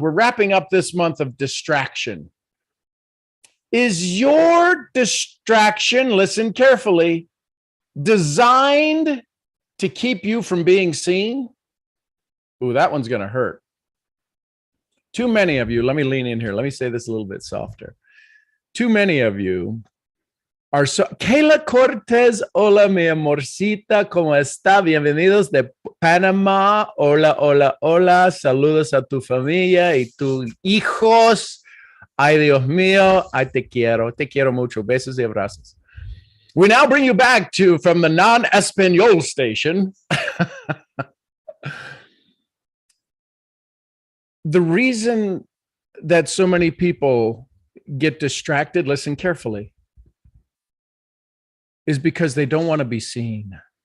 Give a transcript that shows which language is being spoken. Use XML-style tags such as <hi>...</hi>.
<en>We're wrapping up this month of distraction. Is your distraction, listen carefully, designed to keep you from being seen? Ooh, that one's going to hurt. Too many of you, let me lean in here. Let me say this a little bit softer. Too many of you are so...</en> <es>Kayla Cortez, hola mi amorcita, ¿cómo está? Bienvenidos de Panamá. Hola, hola, hola. Saludos a tu familia y tus hijos. Ay, Dios mío, ay, te quiero mucho. Besos y abrazos.</es> <en>We now bring you back from the non-Espanol station. The reason that so many people get distracted, listen carefully, is because they don't want to be seen.</en>